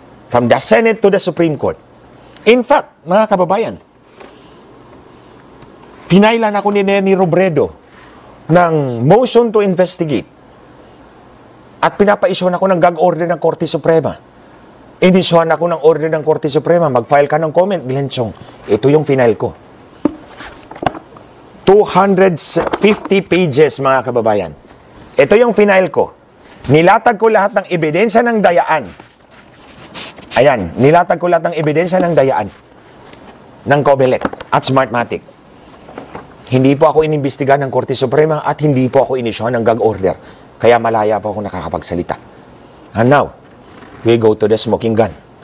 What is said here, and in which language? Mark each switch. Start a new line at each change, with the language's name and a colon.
English: From the Senate to the Supreme Court.
Filipino: In fact, mga kababayan, finailan ako ni Leni Robredo ng motion to investigate at pinapa-issuean ako ng gag order ng Korte Suprema. Inissuean ako ng order ng Korte Suprema. Mag-file ka ng comment, Glenn Chong. Ito yung final ko. 250 pages, mga kababayan. Ito yung final ko. Nilatag ko lahat ng ebidensya ng dayaan. Ayan, nilatag ko lahat ng ebidensya ng dayaan ng COMELEC at Smartmatic. Hindi po ako inimbestigahan ng Korte Suprema at hindi po ako inisyuhan ng gag order. Kaya malaya po ako nakakapagsalita.
English: And now, we go to the smoking gun.